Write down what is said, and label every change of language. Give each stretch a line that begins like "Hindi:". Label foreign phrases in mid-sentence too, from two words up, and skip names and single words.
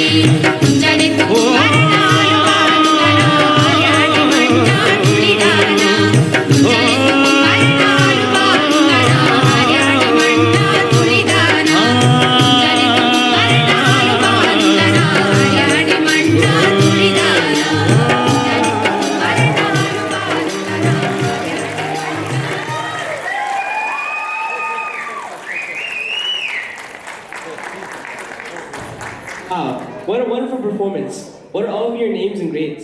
Kannada: ಮುಂಜಾನೆದ್ದು ಕುಂಬಾರಣ್ಣ ಹಾರುವ ನುಂಡನ ಹರ್ಯಾಡಿ ಮಣ್ಣ ತುಳಿದಾನ. ಮುಂಜಾನೆದ್ದು ಕುಂಬಾರಣ್ಣ ಹಾರುವ ನುಂಡನ ಹರ್ಯಾಡಿ ಮಣ್ಣ ತುಳಿದಾನ. ಮುಂಜಾನೆದ್ದು ಕುಂಬಾರಣ್ಣ ಹಾರುವ ನುಂಡನ ಹರ್ಯಾಡಿ ಮಣ್ಣ ತುಳಿದಾನ.
English: Wow, what a wonderful performance. What are all of your names and grades?